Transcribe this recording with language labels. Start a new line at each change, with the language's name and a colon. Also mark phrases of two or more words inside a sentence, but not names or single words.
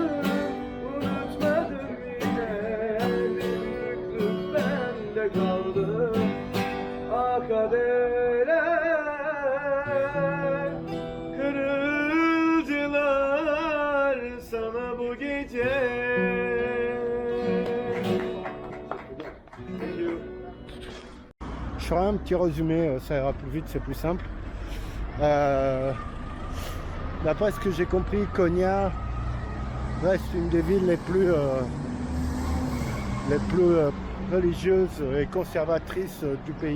Turkish: Unutmadım yine, büyüklük bende kaldı. Ah kaderler, kırıldılar sana bu gece.
French: Je ferai un petit résumé, ça ira plus vite, c'est plus simple. D'après ce que j'ai compris, Konya reste une des villes les plus religieuses et conservatrices du pays.